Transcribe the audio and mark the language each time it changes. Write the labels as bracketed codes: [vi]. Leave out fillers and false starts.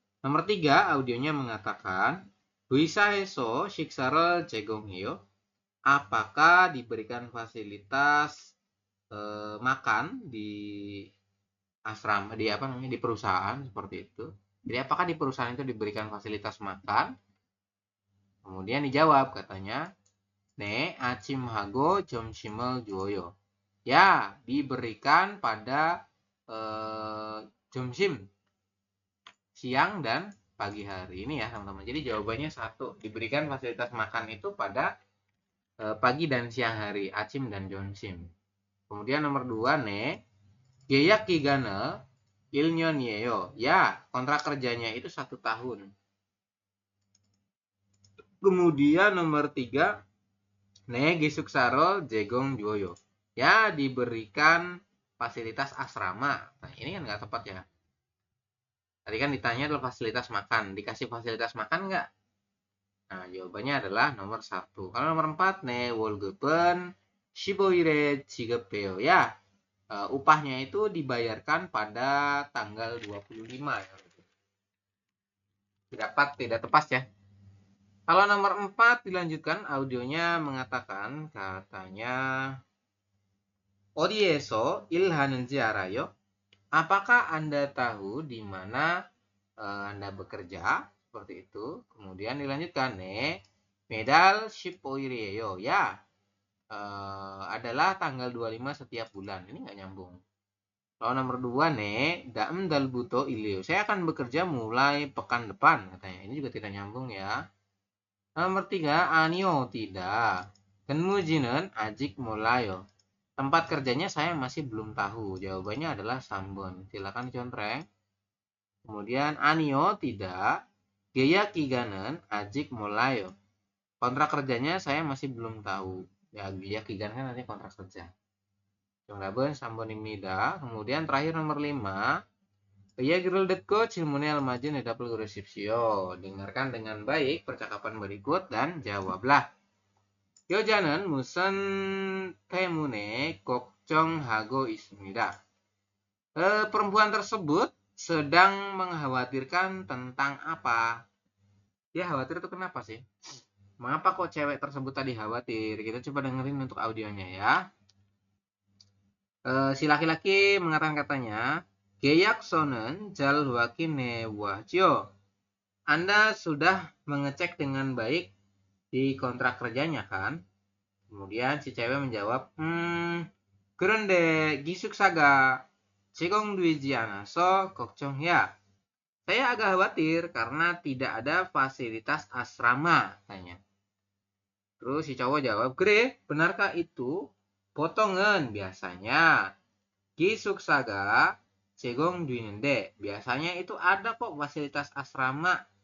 [id] Nomor 3, audionya mengatakan [ko] 회사에서 식사를 제공해요. [id] Apakah diberikan fasilitas makan di asrama, di perusahaan seperti itu. Jadi apakah di perusahaan itu diberikan fasilitas makan? Kemudian dijawab katanya, [ko] 네, 아침하고 점심을 줘요. [id] Ya, diberikan pada [ko] 점심, [id] siang dan pagi hari ini ya teman-teman. Jadi jawabannya 1, diberikan fasilitas makan itu pada pagi dan siang hari, [ko] 아침 [id] dan [ko] 점심. [id] Kemudian nomor 2, [ko] 네, 계약 기간은 1년이에요. [id] Ya, kontrak kerjanya itu 1 tahun. Kemudian nomor 3, [ko] 네, 기숙사를 제공줘요. [id] Ya, diberikan fasilitas asrama. Nah, ini kan nggak tepat ya. Tadi kan ditanya adalah fasilitas makan. Dikasih fasilitas makan nggak? Nah, jawabannya adalah nomor 1. Kalau nomor 4, [ko] 네, 월급은 15일에 지급돼요. [id] Ya, upahnya itu dibayarkan pada tanggal 25 ya. Tidak tepat ya. Kalau nomor 4 dilanjutkan, audionya mengatakan katanya [ko] 어디에서 일하는지 알아요? [id] Apakah Anda tahu di mana Anda bekerja? Seperti itu. Kemudian dilanjutkan, [ko] 네, 매달 15일이에요. [id] Ya, adalah tanggal 25 setiap bulan. Ini nggak nyambung. Kalau nomor 2, [ko] 네, 다음 달부터 일해요. [id] Saya akan bekerja mulai pekan depan katanya. Ini juga tidak nyambung ya. Nomor 3, [ko] 아니요, [id] tidak. [ko] 근무지는 아직 몰라요. [id] Tempat kerjanya saya masih belum tahu. Jawabannya adalah [ko] 3번. [id] Silakan dicontreng. Kemudian [ko] 아니요, [id] tidak. [ko] 계약 기간은 아직 몰라요. [id] Kontrak kerjanya saya masih belum tahu. Ya, [ko] 계약 기간 [id] kan nanti kontrak kerja. [ko] 정답은 3번입니다. [id] Kemudian terakhir nomor 5. [ko] 이야기를 듣고 질문에 알맞은 대답을 고르십시오. [id] Dengarkan dengan baik percakapan berikut dan jawablah. [ko] 여자는 무슨 때문에 걱정하고 있습니다. [id] Perempuan tersebut sedang mengkhawatirkan tentang apa? Dia khawatir itu kenapa sih? Mengapa kok cewek tersebut tadi khawatir? Kita coba dengerin untuk audionya ya. Si laki-laki mengatakan katanya, [ko] 계약서는 잘 확인해 왔죠? [id] Anda sudah mengecek dengan baik di kontrak kerjanya kan? Kemudian si cewek menjawab, [ko] 그런데 기숙사가 제공되지 않아서 걱정이야. [id] Saya agak khawatir karena tidak ada fasilitas asrama, tanya. Terus si cowok jawab, [ko] 그래, [id] benarkah itu? [ko] 보통은 [id] biasanya [ko] 기숙사가 제공되는데, [id] biasanya itu ada kok fasilitas asrama.